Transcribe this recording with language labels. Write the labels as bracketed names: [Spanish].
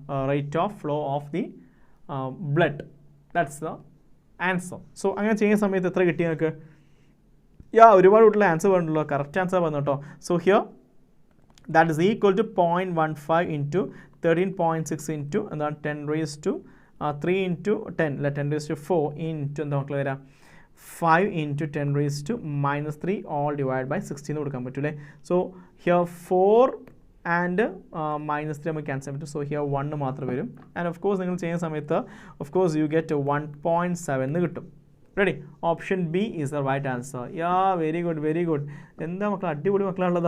[English] rate of flow of the blood that's the answer so [Malayalam] അങ്ങനെ ചെയ്യുന്ന സമയത്ത് എത്ര കിട്ടി നിങ്ങൾക്ക് ഒരുപാട് വീട്ടിലെ ആൻസർ പറഞ്ഞല്ലോ കറക്റ്റ് ആൻസർ പറഞ്ഞു കേട്ടോ [English] so here that is equal to 0.15 into 13.6 into എന്താണ് 10 raised to 3 into 10 അല്ല 10 raised to 4 into [Malayalam] എന്താ മക്കളെ വരാം [English] 5 into 10 raised to minus 3 all divided by 16 [Malayalam] കൊടുക്കാൻ പറ്റൂലേ. [English] so here 4 and minus 3 [Malayalam] നമുക്ക് [English] Cancel പറ്റും. So here 1 [Malayalam] മാത്രം വരും. [English] and of course [Malayalam] നിങ്ങൾ ചെയ്യുന്ന സമയത്ത് [English] Of course you get 1.7 കിട്ടും. Ready? Option B is the right answer. Yeah very good very good. [Malayalam] എന്താ മക്കൾ അടിപൊളി മക്കളാണുള്ളത്.